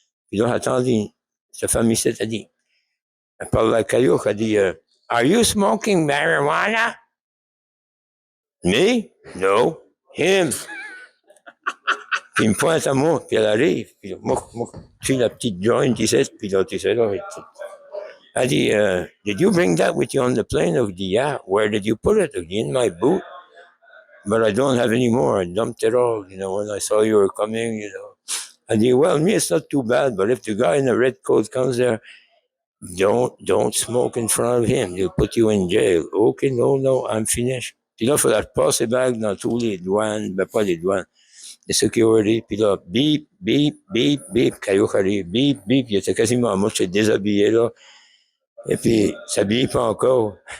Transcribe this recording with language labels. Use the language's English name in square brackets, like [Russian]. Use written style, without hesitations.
[French] Puis là, attendez, cette femme ici, elle dit, elle parle à la caillou, elle dit, [English] Are you smoking marijuana? Me? No. Him. [French] Puis il me pointe à moi, puis elle arrive, puis moi, tu sais, la petite joint, tu sais, puis là, tu sais, là, elle dit, [English] Did you bring that with you on the plane? [French] I dit, yeah. [English] Where did you put it? [French] I dit, [English] in my boot. But I don't have any more. I dumped it all, when I saw you were coming, I dit, well, me, it's not too bad, but if the guy in the red coat comes there, don't smoke in front of him. He'll put you in jail. Okay, no, I'm finished. [French] Puis là, il faut la passer back dans tous les douanes, ben pas les douanes, les security. Puis là, bip, Caillou arrive, bip, il était quasiment mort, j'étais déshabillé là. Et puis, s'habille pas encore.